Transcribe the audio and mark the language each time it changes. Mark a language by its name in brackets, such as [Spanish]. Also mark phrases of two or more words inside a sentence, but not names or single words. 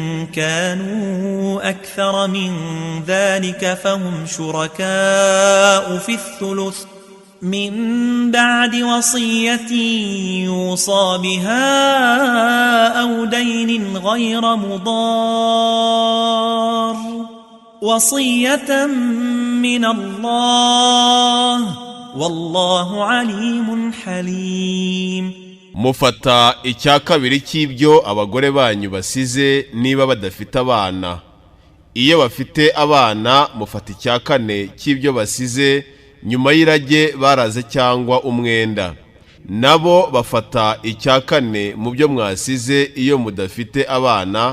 [Arabic] كانوا أكثر من ذلك فهم شركاء في الثلث من بعد وصية يوصى بها أو دين غير مضار وصية من الله والله عليم حليم. [Kinyarwanda] mufata icya kabiri cy'ibyo abagore banyu basize niba badafite abana. Iyo bafite abana mufata icya kane cy'ibyo basize nyuma y'irage baraze cyangwa umwenda. Nabo bafata icya kane mu byo mwasize iyo mudafite abana.